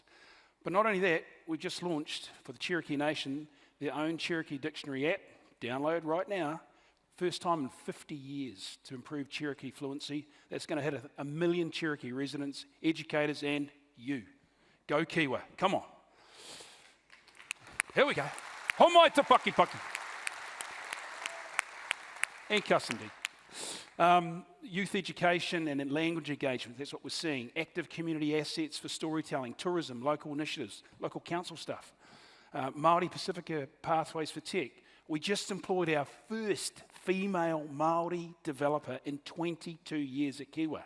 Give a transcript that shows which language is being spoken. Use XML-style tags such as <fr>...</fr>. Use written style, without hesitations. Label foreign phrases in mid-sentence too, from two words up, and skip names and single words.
<en>But not only that, we just launched for the Cherokee Nation their own Cherokee Dictionary app. Download right now. First time in 50 years to improve Cherokee fluency. That's going to hit 1 million Cherokee residents, educators, and you. Go Kiwa. Come on. Here we go.</en> <mi>Homai te paki paki.</mi> <en>And custody. Youth education and language engagement, that's what we're seeing. Active community assets for storytelling, tourism, local initiatives, local council stuff. Māori Pacifica Pathways for Tech. We just employed our first female Māori developer in 22 years at Kiwa.</en>